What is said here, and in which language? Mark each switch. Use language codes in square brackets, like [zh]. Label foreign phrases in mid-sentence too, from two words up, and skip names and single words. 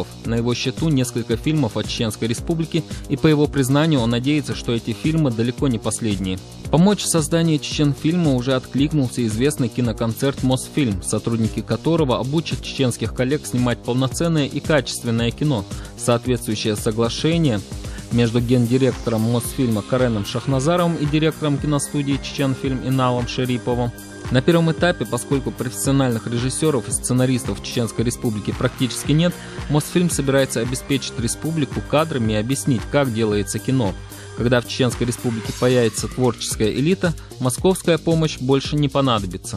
[ru] На его счету несколько фильмов о Чеченской Республике, и по его признанию он надеется, что эти фильмы далеко не последние. Помочь в создании Чеченфильма уже откликнулся известный киноконцерт «Мосфильм», сотрудники которого обучат чеченских коллег снимать полноценное и качественное кино. Соответствующее соглашение между гендиректором Мосфильма Кареном Шахназаровым и директором киностудии «Чеченфильм» Иналом Шериповым. На первом этапе, поскольку профессиональных режиссеров и сценаристов в Чеченской Республике практически нет, Мосфильм собирается обеспечить республику кадрами и объяснить, как делается кино. Когда в Чеченской Республике появится творческая элита, московская помощь больше не понадобится.